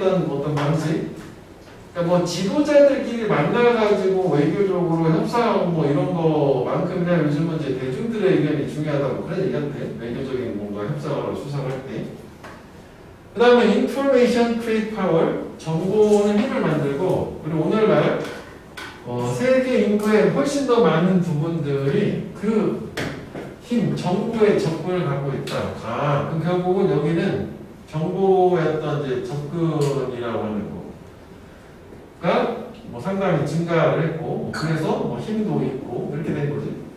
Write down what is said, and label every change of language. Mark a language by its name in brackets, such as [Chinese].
[Korean] 어떤 방식. 그러니까 뭐 지도자들끼리 만나가지고 외교적으로 협상 뭐 이런 거만큼이나 요즘은 이제 대중들의 의견이 중요하다고 그런 얘기한대. 외교적인 뭔가 협상을 수상할 때. [English] 그 다음에 information create power. [Korean] 정보는 힘을 만들고, 그리고 오늘날 세계 인구의 훨씬 더 많은 부분들이 그 힘, 정보의 접근을 갖고 있다. 그럼 결국은 여기는 정보의 어떤 이제 접근이라고 하는 거가 뭐 상당히 증가를 했고, 그래서 뭐 힘도 있고, 이렇게 된 거지.